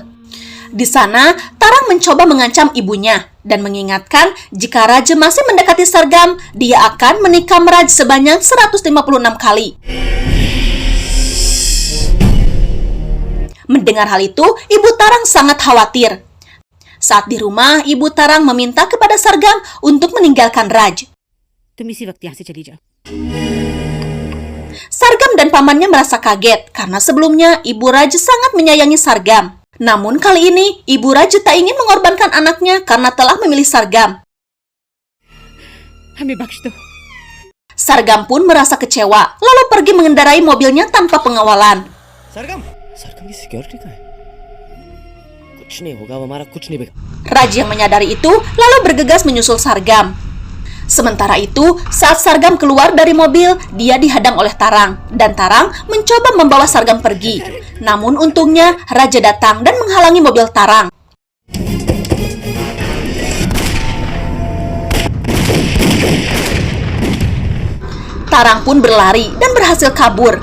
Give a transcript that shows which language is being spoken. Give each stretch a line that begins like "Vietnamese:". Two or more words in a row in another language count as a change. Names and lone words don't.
Indonesian: Di sana, Tarang mencoba mengancam ibunya dan mengingatkan jika Raj masih mendekati Sargam, dia akan menikam Raj sebanyak 156 kali. Mendengar hal itu, ibu Tarang sangat khawatir. Saat di rumah, ibu Tarang meminta kepada Sargam untuk meninggalkan Raj.
Hindi: तुम इसी वक्त यहाँ से चली जाओ।
Indonesian: Sargam dan pamannya merasa kaget karena sebelumnya ibu Raj sangat menyayangi Sargam. Namun kali ini, ibu Raj tak ingin mengorbankan anaknya karena telah memilih Sargam.
Hindi: हमें बख्श दो।
Indonesian: Sargam pun merasa kecewa, lalu pergi mengendarai mobilnya tanpa pengawalan.
Hindi: सरगम सरगम की सिक्योरिटी कहाँ है? कुछ नहीं होगा, वो हमारा कुछ नहीं बिगाड़।
Indonesian: Raj yang menyadari itu lalu bergegas menyusul Sargam. Sementara itu, saat Sargam keluar dari mobil, dia dihadang oleh Tarang, dan Tarang mencoba membawa Sargam pergi. Namun untungnya, Raja datang dan menghalangi mobil Tarang. Tarang pun berlari dan berhasil kabur.